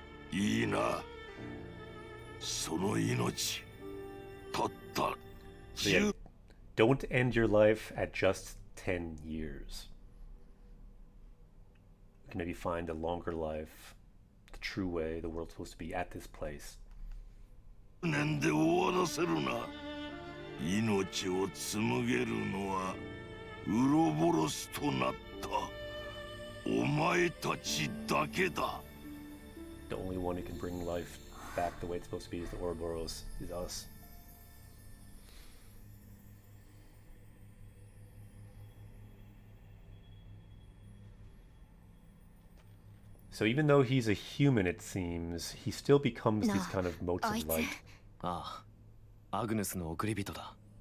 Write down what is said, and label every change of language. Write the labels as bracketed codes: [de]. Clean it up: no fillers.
[ja] いいなその命たった [en] So yeah, don't end your life at just 10 years. We can maybe find a longer life, the true way the world's supposed to be at this place. [ja] 10年で終わらせるな命を紡げるのはウロボロスとなったお前たちだけだ [en] The only one who can bring life back the way it's supposed to be is the Ouroboros, is us. So even though he's a human, it seems, he still becomes these kind of motes of light. [ja] ああ、アグネスの送り人だ。